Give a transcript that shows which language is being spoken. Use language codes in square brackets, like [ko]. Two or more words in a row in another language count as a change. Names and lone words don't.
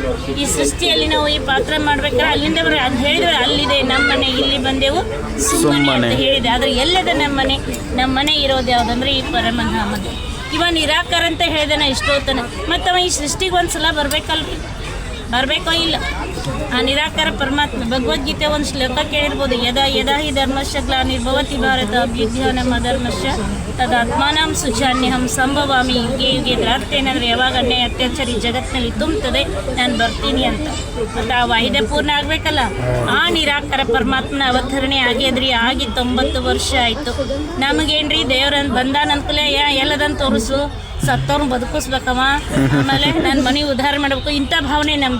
[kn] ಈ ಸೃಷ್ಟಿಯಲ್ಲಿ ನಾವು ಈ ಪಾತ್ರ ಮಾಡ್ಬೇಕಾದ್ರೆ ಅಲ್ಲಿಂದ ಅದು ಹೇಳಿದ್ರೆ ಅಲ್ಲಿದೆ ನಮ್ಮ ಮನೆ, ಇಲ್ಲಿ ಬಂದೆವು ಸುಮ್ಮನೆ ಅಂತ ಹೇಳಿದೆ. ಆದರೆ ಎಲ್ಲದ ನಮ್ಮ ಮನೆ ಇರೋದು ಯಾವುದಂದ್ರೆ ಈ ಪರಮಧಾಮದ. ಇವ ನಿರಾಕಾರ ಅಂತ ಹೇಳಿದನ ಇಷ್ಟೋತನ. ಮತ್ತು ಅವ ಈ ಸೃಷ್ಟಿಗೆ ಒಂದು ಸಲ ಬರ್ಬೇಕಲ್ರಿ. ಬರಬೇಕೋ ಇಲ್ಲ. ಆ ನಿರಾಕಾರ ಪರಮಾತ್ಮ ಭಗವದ್ಗೀತೆ ಒಂದು ಶ್ಲೋಕ ಕೇಳಿರ್ಬೋದು, [sa] ಯದಾ ಯದಾ ಹಿ ಧರ್ಮಸ್ಯ ಗ್ಲಾನಿರ್ಭವತಿ ಭಾರತ ಅಭ್ಯುತ್ಥಾನಂ ಅಧರ್ಮಸ್ಯ ತದಾತ್ಮಾನಂ ಸುಜಾನ್ಯಹಂ ಸಂಭವಾಮಿ ಯುಗೆ ಯುಗೆ. [kn] ಅರ್ಥ ಏನಂದರೆ ಯಾವಾಗ ಅನ್ಯಾಯ ಅತ್ಯಾಚಾರಿ ಜಗತ್ತಿನಲ್ಲಿ ತುಂಬುತ್ತದೆ ನಾನು ಬರ್ತೀನಿ ಅಂತ. ಮತ್ತು ಆ ವಾಹಿದೆ ಪೂರ್ಣ ಆಗಬೇಕಲ್ಲ. ಆ ನಿರಾಕಾರ ಪರಮಾತ್ಮನ ಅವತರಣೆ ಆಗ್ಯದ್ರಿ, ಆಗಿ 90 ವರ್ಷ ಆಯಿತು. ನಮಗೇನ್ರಿ ದೇವ್ರನ್ನ ಬಂದಾನ ಅನ್ಕೂಲ ಎಲ್ಲದನ್ನು ತೋರಿಸು, ಸತ್ತವ್ರನ್ನ ಬದುಕಿಸ್ಬೇಕವ, ಆಮೇಲೆ ನನ್ನ ಮನೆ ಉದ್ಧಾರ ಮಾಡಬೇಕು, ಇಂಥ ಭಾವನೆ ನಮ್ಮದು.